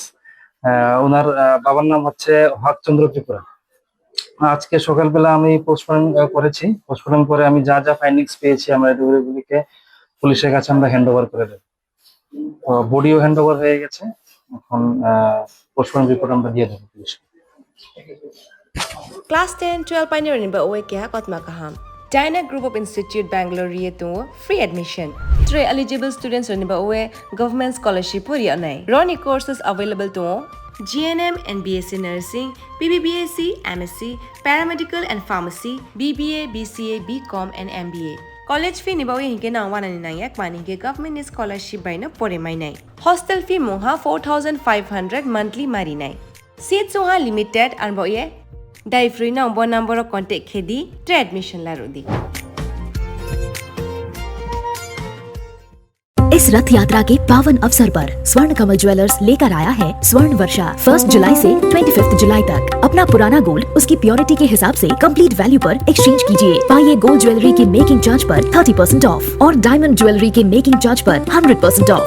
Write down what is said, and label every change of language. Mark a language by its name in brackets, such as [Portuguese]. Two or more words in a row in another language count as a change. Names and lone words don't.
[Bangla] ওনার বাবার নাম হচ্ছে হকচন্দ্র ত্রিপুরা। আজকে সকালবেলা আমি পোস্টমর্টম করেছি। পোস্টমর্টম করে আমি যা ফাইন্ডিংস পেয়েছি আমরা এগুলিকে পুলিশের কাছে আমরা [English] hand over [Bangla] করে দেব। বডিও [English] hand over [Bangla] হয়ে গেছে, এখন [English] postmortem report [Bangla] আমরা দিয়ে দেবো পুলিশকে। [Kok Borok] Class 10-12 pioneering ba oe kya kotma kaham. Dyna Group of Institute Bangalore to [English] free admission. [Kok Borok] 3 eligible students ba oe [English] government scholarship [Kok Borok] puri anai. [English] Roni courses available to GNM and BSc Nursing, BBBSc, MSc, Paramedical and Pharmacy, BBA, BCA, BCom and MBA. College fee [Kok Borok] nibawe hinke na 199 mani ke [English] government scholarship [Kok Borok] by na pore mai nai. [English] Hostel fee [Kok Borok] moha 4500 monthly mari nai. Seats soha limited and boye dai free na [English] number of contact [Kok Borok] khedi to admission la rodi. [Hindi] इस रथ यात्रा के पावन अवसर पर स्वर्ण कमल ज्वेलर्स लेकर आया है स्वर्ण वर्षा। 1 जुलाई से 25 जुलाई तक अपना पुराना गोल्ड उसकी प्योरिटी के हिसाब से [English] complete value [Hindi] पर एक्सचेंज कीजिए। पाइए [English] gold jewellery [Hindi] के [English] making charge [Hindi] पर 30% ऑफ और [English] diamond jewellery [Hindi] के [English] making charge [Hindi] पर 100% ऑफ।